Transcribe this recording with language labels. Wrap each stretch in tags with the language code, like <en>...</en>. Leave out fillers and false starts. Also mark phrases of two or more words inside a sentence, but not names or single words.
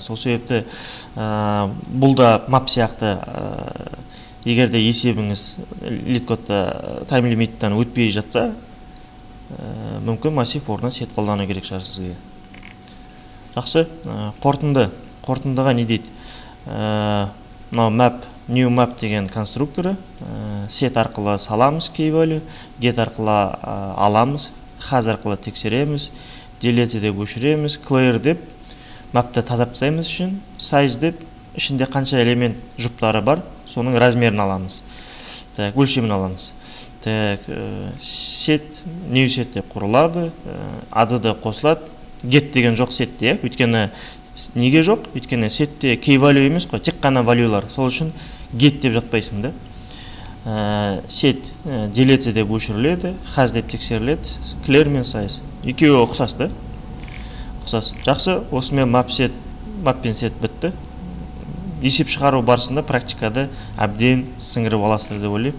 <kk>Сол себепті бұл да мап сияқты егерде есебіңіз лид-кодта тайм-лимиттен өтпей жатса, мүмкін массив орнына сет қолдану керек шығар сізге. Жақсы, қорытындыға не дейді?</kk> <en>New map</en> <kk>деген конструкторы, set арқылы саламыз</kk> <en>key value,</en> <kk>get арқылы аламыз, has арқылы тексереміз, delete деп өшіреміз, clear деп мапты тазап тастаймыз үшін size деп ішінде қанша элемент жұптары бар, соның размерін аламыз. Так, өлшемін аламыз. Так, set,</kk> <en>new set</en> <kk>деп құрылады, add қосылады. Get деген жоқ setте, өйткені неге жоқ? Өйткені setте</kk> <en>key value</en> <kk>емес қой, тек қана value'лар. Сол үшін get деп жатпайсың да.</kk> <en>Set delete</en> <kk>деп өшіріледі, has деп тексеріледі, clear мен size. Екеуі ұқсас да? Ұқсас. Жақсы, осымен map пен set бітті. Есеп шығару барысында практикада әбден сіңіріп аласыздар деп ойлаймын.</kk>